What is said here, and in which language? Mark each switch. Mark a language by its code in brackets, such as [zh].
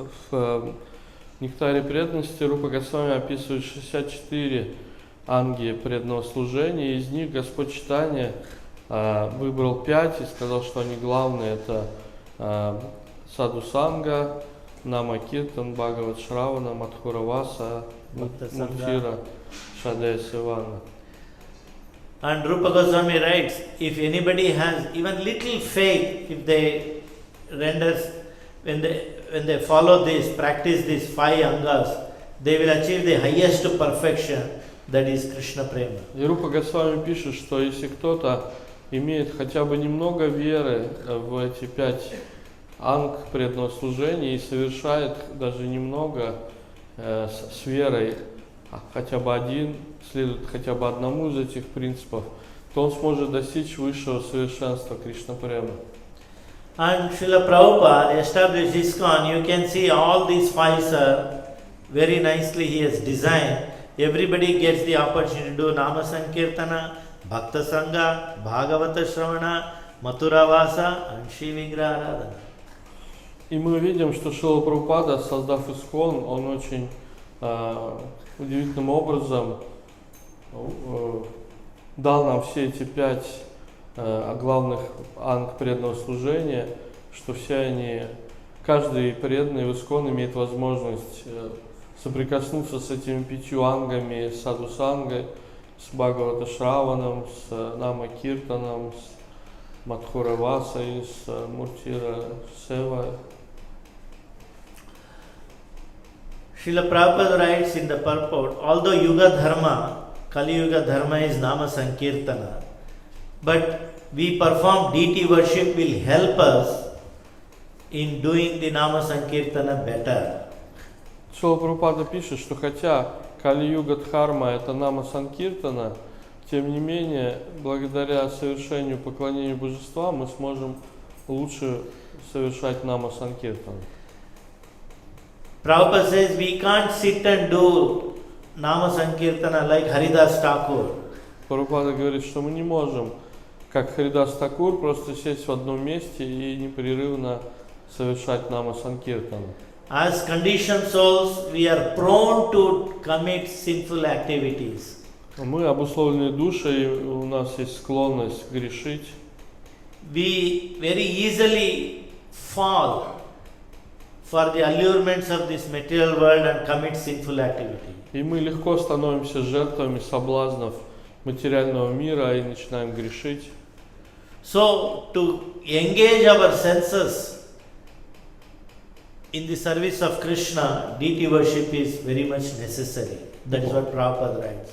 [ru] В Нектаре преданности Рупа Госвами описывает 64 анги преданного служения, и из них Господь Чайтанья выбрал 5 и сказал, что они главные. Это Саду Санга, Нама Киртан, Бхагават Шравана, Мадхура Васа, Муртира, Шадая Севана. [en] And Rupa Goswami writes, if anybody has even little faith, if they when they follow this, practice these 5 angas, they will achieve the highest perfection, that is Krishna Prema. [ru] И Рупа Госвами пишет, что если кто-то имеет хотя бы немного веры в эти 5 анг преданного служения и совершает даже немного с верой, хотя бы один, следует хотя бы одному из этих принципов, то он сможет достичь высшего совершенства Кришна Према. [en] And Srila Prabhupada established ISKCON. You can see all these 5 are very nicely he has designed. Everybody gets the opportunity to do Nama Sankirtana, Bhakta Sangha, Bhagavata Shravana, Mathura Vasa and Shri Vigraha Aradhana. [ru] И мы видим, что Шрила Прабхупада, создав ISKCON, он очень удивительным образом дал нам все эти 5 главных анг преданного служения, что все они, каждый преданный в ISKCON имеет возможность соприкоснуться с этими 5 ангами, с Саду Сангой, с Бхагавата Шраваном, с Нама Киртаном, с Мадхура Васой, с Муртира Севой. [en] Srila Prabhupada writes in the purport, although Yuga Dharma, Kali Yuga Dharma is Nama Sankirtana, but we perform deity worship will help us in doing the Nama Sankirtana better. [ru] Шрила Прабхупада пишет, что хотя Кали-юга Дхарма это Нама Санкиртана, тем не менее, благодаря совершению поклонения Божествам мы сможем лучше совершать Нама Санкиртана. [en] Prabhupada says we can't sit and do Nama Sankirtana like Haridas Thakur. [ru] Прабхупада говорит, что мы не можем, как Харидас Такур, просто сесть в одном месте и непрерывно совершать Нама Санкиртана. [en] As conditioned souls, we are prone to commit sinful activities. [ru] Мы обусловленные души, и у нас есть склонность грешить. [en] We very easily fall for the allurements of this material world and commit sinful activity. [ru] И мы легко становимся жертвами соблазнов материального мира и начинаем грешить. [en] So, to engage our senses in the service of Krishna, deity worship is very much necessary. That is what Prabhupada writes.